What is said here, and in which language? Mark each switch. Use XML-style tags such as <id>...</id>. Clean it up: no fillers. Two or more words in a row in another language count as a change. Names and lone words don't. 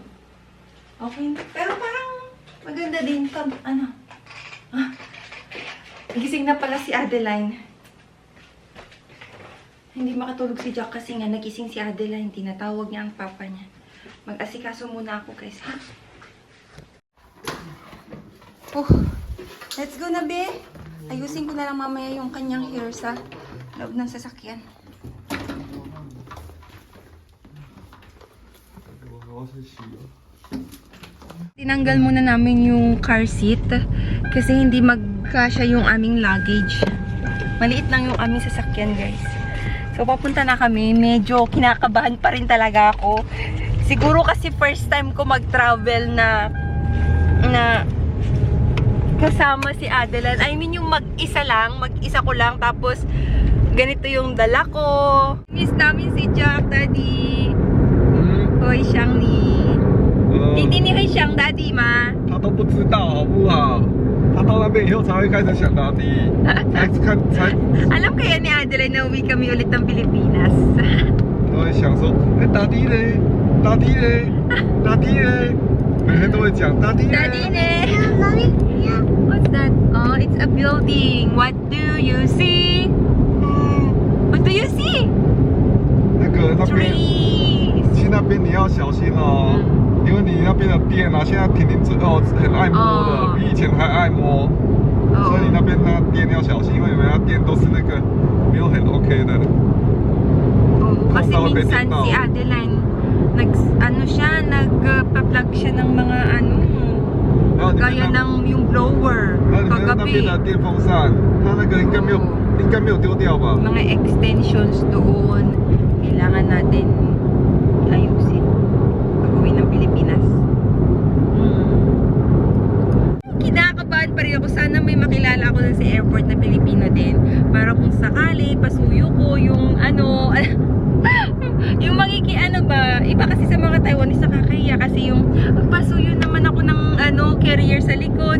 <tl>Okay. Pero parang maganda din to. Gising na pala si Adeline. Hindi makatulog si Jack kasi nga nagising si Adeline. Tinatawag niya ang papa niya. Mag-asikaso muna ako guys, ha?</tl> <en>Let's go</en> <tl>na, be. Ayusin ko na lang mamaya yung kanyang hair sa loob ng sasakyan. Tinanggal muna namin yung car seat kasi hindi magkasya yung aming luggage. Maliit lang yung aming sasakyan, guys. So, papunta na kami. Medyo kinakabahan pa rin talaga ako. Siguro kasi</tl> <en>first time</en> <tl>ko mag-travel na kasama si Adeline.</tl> <en>I mean,</en> <tl>yung mag-isa ko lang. Tapos, ganito yung dala ko. Miss namin si Jack, Daddy. Hoy, Shangni.</tl> <zh>弟弟，你会想大弟吗？他都不知道，好不好？他到那边以后才会开始想大弟，才</zh> <tl>Alam kaya ni Adeline na uwi kami ulit ng Pilipinas.</tl> <zh>都会想说，哎，大弟嘞，大弟嘞，大弟嘞，每天都会讲大弟嘞。</zh> <en>Daddy ne? What's that? Oh, it's a building. What do you see? What do you see?</en> <zh>那边 Trees. 去那边你要小心哦。因为你那边的店现在婷婷很爱摸了，比以前还爱摸，所以你那边的店要小心，因为你们那店都是那个没有很 OK 的。</zh> <tl>Kasi minsan si Adeline, nagpa-plug siya ng mga gaya ng yung blower, kagabi.</tl> <zh>那边的电风扇，它那个应该没有丢掉吧？</zh> <tl>Mga extensions doon, kailangan natin ayusin pag-uwi ng Pilipinas. Kinakabahan pa rin ako. Sana may makilala ako dun sa airport na Pilipino din. Para kung sakali, pasuyo ko yung yung iba kasi sa mga Taiwanese nakakahiya kasi yung pasuyo naman ako ng carrier sa likod.</tl>